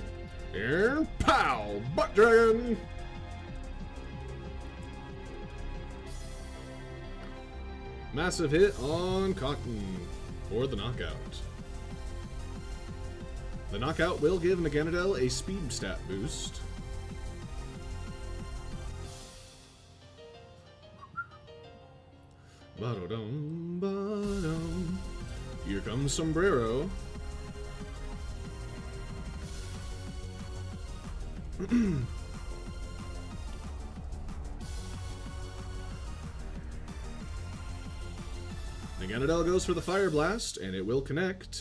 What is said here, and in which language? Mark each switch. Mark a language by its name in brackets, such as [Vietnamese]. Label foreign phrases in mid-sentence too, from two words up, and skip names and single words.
[English] Here, pow! Butt Dragon! Massive hit on Cotton for the knockout. The knockout will give Naganadel a speed stat boost. Ba-do-dum, ba-dum. Here comes Sombrero. Naganadel goes for the Fire Blast, and it will connect.